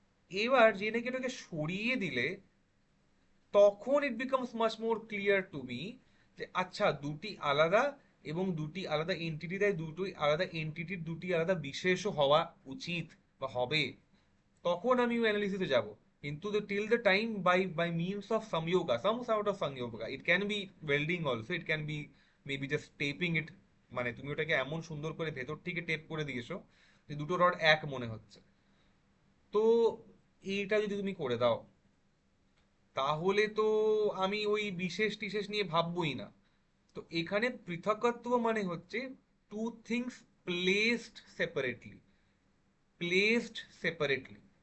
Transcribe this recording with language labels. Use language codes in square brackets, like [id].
[bn] এবার যে নাকি এটাকে সরিয়ে দিলে তখন [en] it becomes much more clear to me [bn] যে আচ্ছা দুটি আলাদা, এবং দুটি আলাদা এন্টিটি দেয়, দুটোই আলাদা এন্টিটির দুটি আলাদা বিশেষও হওয়া উচিত বা হবে, তখন আমি অ্যানালিসিসে যাব। কিন্তু [en] till the time by means of samyoga, some sort of samyoga, it can be welding also, it can be maybe just taping it, [bn] মানে তুমি ওটাকে এমন সুন্দর করে ভেতর থেকে টেপ করে দিয়েছো যে দুটো রড এক মনে হচ্ছে। তো এইটা যদি তুমি করে দাও, তাহলে তো আমি ওই বিশেষ টিশেষ নিয়ে ভাববোই না। তো এখানে পৃথকত্ব মানে হচ্ছে [en] Two things placed separately, placed separately.